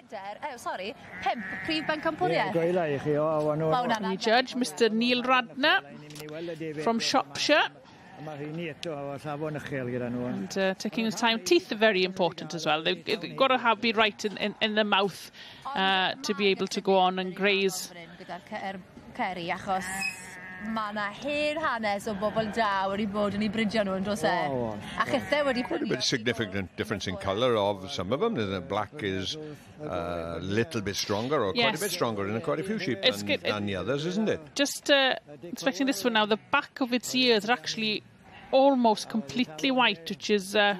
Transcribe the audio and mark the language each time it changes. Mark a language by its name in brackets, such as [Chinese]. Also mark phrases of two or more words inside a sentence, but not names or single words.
[English] The judge, Mr. Neil Radner from Shropshire. And taking his time. Teeth are very important as well. They've got to be right in the mouth to be able to go on and graze. [Welsh] Mae 'na hen hanes o bobl da wedi bod yn 'u bridio nhw, ynddoes e? A chithau wedi... [English] Quite a bit of significant difference in colour of some of them. The black is a little bit stronger, or quite a bit stronger in quite a few sheep than the others, isn't it? Just inspecting this one now, the back of its ears are actually almost completely white, which is... Is that